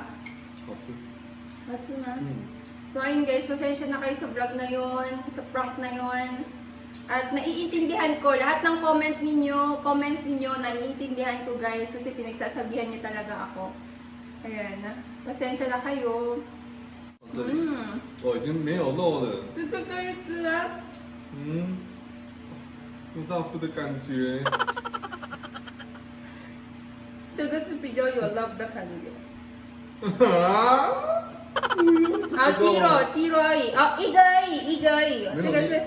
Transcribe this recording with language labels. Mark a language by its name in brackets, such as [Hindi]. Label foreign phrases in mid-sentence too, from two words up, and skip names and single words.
[Filipino] That's na. So, ayun guys, pasensya na kayo sa vlog na yon, sa prank na yon. At naiintindihan ko, lahat ng comments ninyo, naiintindihan ko, guys, kasi pinagsasabihan niyo talaga ako. Ayan, pasensya na kayo. [Chinese] 我已经没有肉了。这可以吃啊。有大夫的感觉。这个是比较有 love 的感觉。鸡肉而已，一个而已。这个是